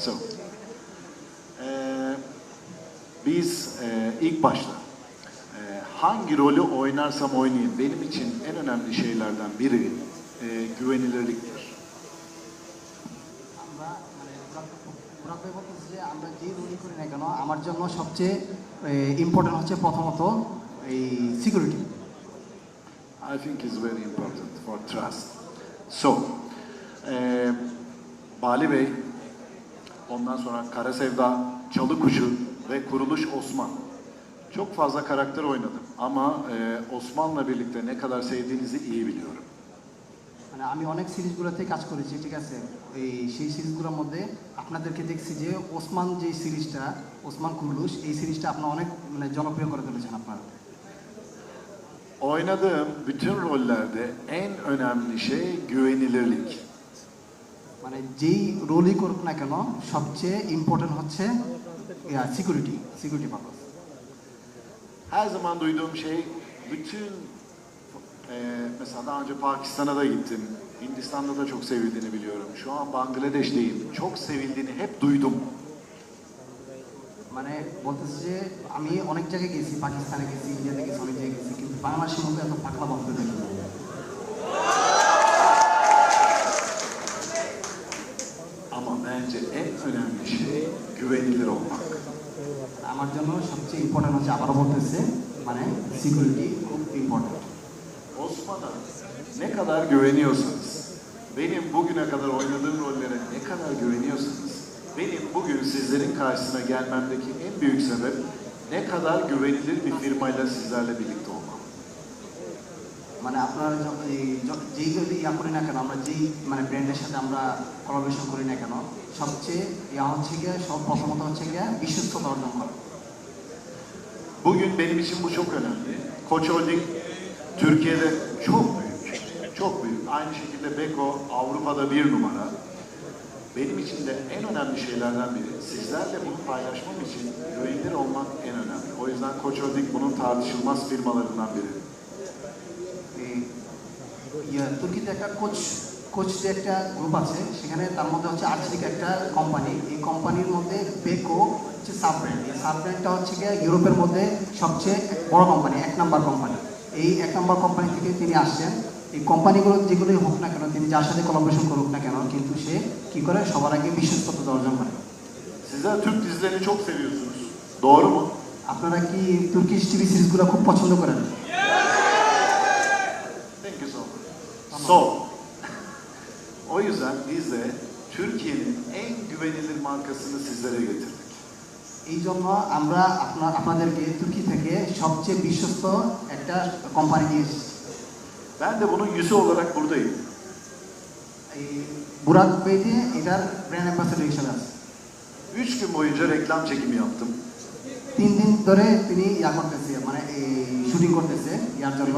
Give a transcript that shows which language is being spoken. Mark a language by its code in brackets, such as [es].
[tr] So, biz ilk başta hangi rolü oynarsam oynayayım benim için en önemli şeylerden biri güvenilirliktir. [bn] আমরা বুরাক ভাই বলতেছি যে আমরা যে রোলই করি না কেন আমার জন্য সবচেয়ে ইম্পর্টেন্ট হচ্ছে প্রথমত এই security. [en] I think is very important for trust. [tr] So, Bali Bey, ondan sonra Kara Sevda, Çalı Kuşu ve Kuruluş Osman. Çok fazla karakter oynadım ama Osman'la birlikte ne kadar sevdiğinizi iyi biliyorum. [bn] মানে আমি অনেক সিরিজগুলোতে কাজ করেছি, ঠিক আছে, সেই সিরিজগুলোর মধ্যে আপনাদেরকে দেখছি যে ওসমান যে সিরিজটা, ওসমান কুরুলুş, এই সিরিজটা আপনারা অনেক জনপ্রিয় করে তুলেছেন আপনারা। [tr] Oynadığım bütün rollerde en önemli şey güvenilirlik. [bn] মানে যেই রোলই করুক না কেন সবচেয়ে ইম্পর্টেন্ট হচ্ছে security purpose. [tr] Her zaman duyduğum şey bütün mesela daha önce Pakistan'a da gittim. Hindistan'da da çok sevildiğini biliyorum. Şu an Bangladeş'teyim. Çok sevildiğini hep duydum. [bn] মানে বলতেছে যে আমি অনেক জায়গায় গেছি, পাকিস্তানে গেছি, ইন্ডিয়াতে গেছি, অনেক জায়গায় গেছি, কিন্তু বাংলাদেশের মধ্যে এত পাকলা বন্ধ দেখি। [tr] Ama bence en önemli şey güvenilir olmak. [bn] আমার জন্য সবচেয়ে ইম্পর্টেন্ট হচ্ছে, আবারও বলতেছে, মানে সিকিউরিটি খুব important. [tr] Osman'a ne kadar güveniyorsanız, benim bugüne kadar oynadığım rollere ne kadar güveniyorsanız, benim bugün sizlerin karşısına gelmemdeki en büyük sebep ne kadar güvenilir bir firmayla sizlerle birlikte olmam. [bn] মানে আপনারা যেই যদি করি না কেন, আমরা যেই ব্র্যান্ডের সাথে আমরা কোলাবোরেশন করি না কেন, সবচেয়ে হচ্ছে গিয়ে প্রথমত হচ্ছে গিয়ে বিশ্বস্ততা অর্জন করা। [tr] Bugün benim için bu çok önemli. Koç Holding Türkiye'de çok büyük, çok büyük. Aynı şekilde Beko Avrupa'da 1 numara. Benim için de en önemli şeylerden biri. Sizlerle bunu paylaşmam için güvenilir olmak en önemli. O yüzden Koç Holding bunun tartışılmaz firmalarından biri. [bn] তুর্কিতে একটা coach যে একটা group আছে, সেখানে তার মধ্যে হচ্ছে আর্থিক একটা কোম্পানি, এই কোম্পানির মধ্যে বেকো হচ্ছে সাব ব্র্যান্ড। এই সাব ব্র্যান্ডটা হচ্ছে গিয়ে ইউরোপের মধ্যে সবচেয়ে বড় কোম্পানি, 1 নম্বর কোম্পানি। এই 1 নম্বর কোম্পানি থেকে তিনি আসছেন। এই কোম্পানিগুলো যেগুলোই হোক না কেন, তিনি যার সাথে কোলাবোরেশন করুক না কেন, কিন্তু সে কি করে সবার আগে বিশ্বস্ততা অর্জন করে। [tr] Sizler Türk dizilerini çok seviyorsunuz. Doğru mu? [bn] আপনারা কি তুর্কিশ টিভি সিরিজগুলো খুব পছন্দ করেন? [en] Thank you so much. So, [tr] o yüzden biz de Türkiye'nin en güvenilir markasını sizlere getirdik. [bn] এই জন্য আমরা আপনাদেরকে তুর্কি থেকে সবচেয়ে বিশ্বস্ত একটা কোম্পানি নিয়ে এসেছি। [tr] Ben de bunun yüzü olarak buradayım. [bn] এই বুরাক পেজে এটার ব্র্যান্ড অ্যাম্বাসেডর হিসেবে আছে। [tr] 3 gün boyunca reklam çekimi yaptım. [bn] 3 দিন ধরে তিনি করতেছে, মানে এই শুটিং করতেছে ইয়ার জন্য।